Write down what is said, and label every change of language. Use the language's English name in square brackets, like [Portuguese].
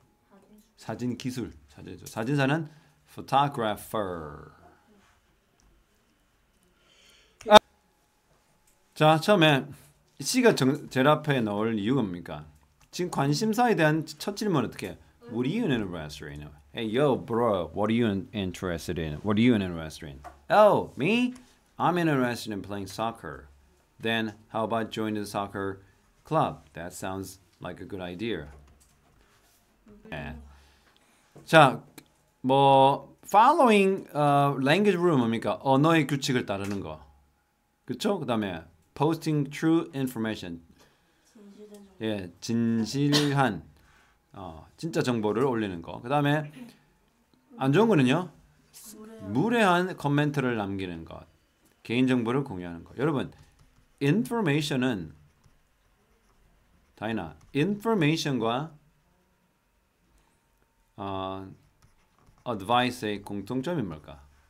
[Korean] 사진수. 사진 기술, 사진사는 photographer. 자, 처음에 C가 제일 앞에 넣을 이유가 뭡니까? 지금 관심사에 대한 첫 질문은 어떻게 해? [English] What are you interested in? Hey, yo, bro, what are you interested in? What are you interested in? Oh, me? I'm interested in playing soccer. Then, how about joining the soccer club? That sounds like a good idea. [Korean] 네. 자, 뭐 [English] following language rule [Korean] 뭡니까? 언어의 규칙을 따르는 거. 그렇죠? 그다음에 [English] posting true information. [Korean] 진실된 정보. 예, 진실한 진짜 정보를 올리는 거. 그다음에 안 좋은 거는요. 무례한 코멘트를 남기는 것. 개인 정보를 공유하는 거. 여러분, information은 다이나 information과 advice의 공통점이 뭘까?